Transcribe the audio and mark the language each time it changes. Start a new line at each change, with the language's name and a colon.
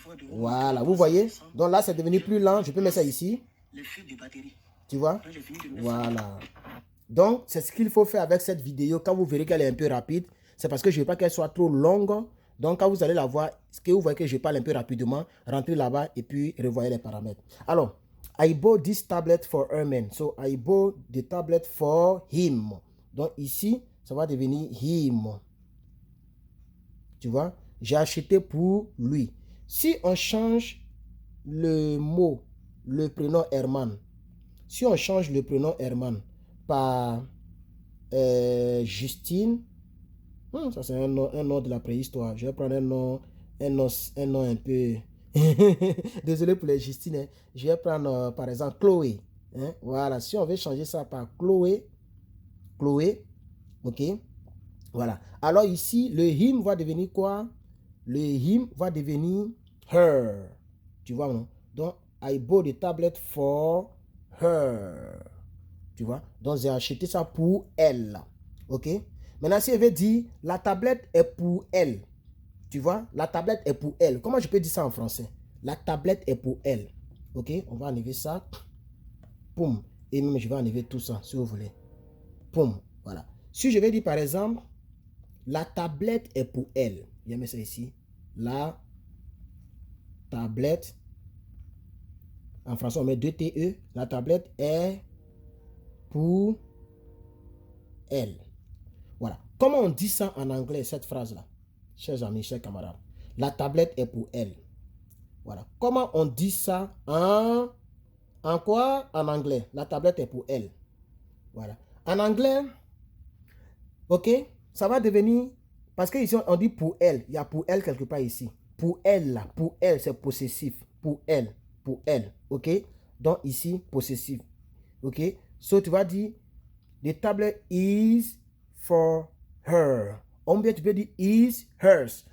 French: Voilà, vous voyez? Donc là c'est devenu plus lent. Je peux mettre ça ici. Tu vois? Voilà. Donc, c'est ce qu'il faut faire avec cette vidéo. Quand vous verrez qu'elle est un peu rapide, c'est parce que je ne veux pas qu'elle soit trop longue. Donc, quand vous allez la voir, ce que vous voyez que je parle un peu rapidement, rentrez là-bas et puis revoyez les paramètres.
English: Alors, I bought this tablet for Herman. So, I bought the tablet for him.
French: Donc, ici, ça va devenir him. Tu vois? J'ai acheté pour lui. Si on change le mot, le prénom Herman, si on change le prénom Herman par Justine, ça c'est un nom de la préhistoire. Je vais prendre un nom un peu... Désolé pour les Justine. Hein. Je vais prendre par exemple Chloé. Hein. Voilà, si on veut changer ça par Chloé, ok. Voilà. Alors ici, le him va devenir quoi? Le him va devenir her. Tu vois, non?
English: Donc, I bought the tablet for her.
French: Tu vois? Donc, j'ai acheté ça pour elle. Ok? Maintenant, si je veux dire, la tablette est pour elle. Tu vois? La tablette est pour elle. Comment je peux dire ça en français? La tablette est pour elle. Ok? On va enlever ça. Poum. Et même, je vais enlever tout ça, si vous voulez. Poum. Voilà. Si je vais dire, par exemple, la tablette est pour elle. Je vais mettre ça ici. La tablette. En français, on met 2 TE. La tablette est pour elle. Voilà. Comment on dit ça en anglais, cette phrase-là? Chers amis, chers camarades. La tablette est pour elle. Voilà. Comment on dit ça en quoi? En anglais. La tablette est pour elle. Voilà. En anglais, ok, ça va devenir, parce que ici on dit pour elle. Il y a pour elle quelque part ici. Pour elle, là. Pour elle, c'est possessif. Pour elle. Pour elle. Ok. Donc ici, possessif. Ok.
English: So
French: tu vas dire,
English: the tablet is for her.
French: Ou bien tu peux dire is hers.